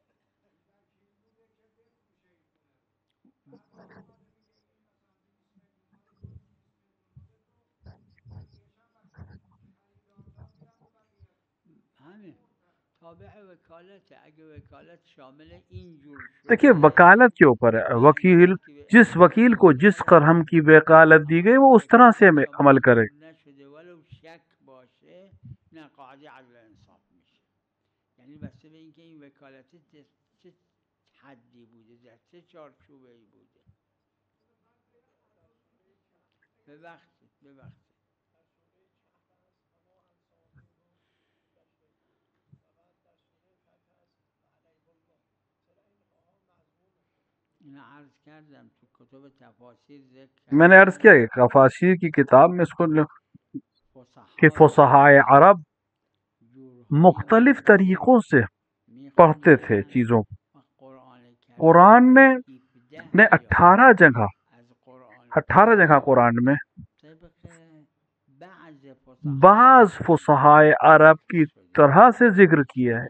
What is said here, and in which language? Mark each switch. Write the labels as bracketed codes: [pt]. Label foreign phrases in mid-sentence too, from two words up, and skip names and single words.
[fa] همین تابع وکالته. اگه وکالت شامل اینجور देखिए شده، [hi] वकालत के ऊपर है, वकील जिस वकील को जिस कर्म की वकालत दी गई वो उस तरह से अमल करे. [fa] نشده ولو شک باشه، نه قاعده عدل و انصاف میشه. یعنی بسته به اینکه این وکالت چه حدی بوده، در چه چارچوبه ای بوده. ببخشید اینو عرض کردم تو کتب تفاسیر ذکر [hi] मैंने अर्ज किया कि कफासीर की किताब में इसको कि फुसहाए अरब मुख्तलिफ तरीक़ों से पढ़ते थे चीज़ों को. कुरान ने 18 जगह कुरान में बाज़ फुसहाए अरब की तरह से जिक्र किया है.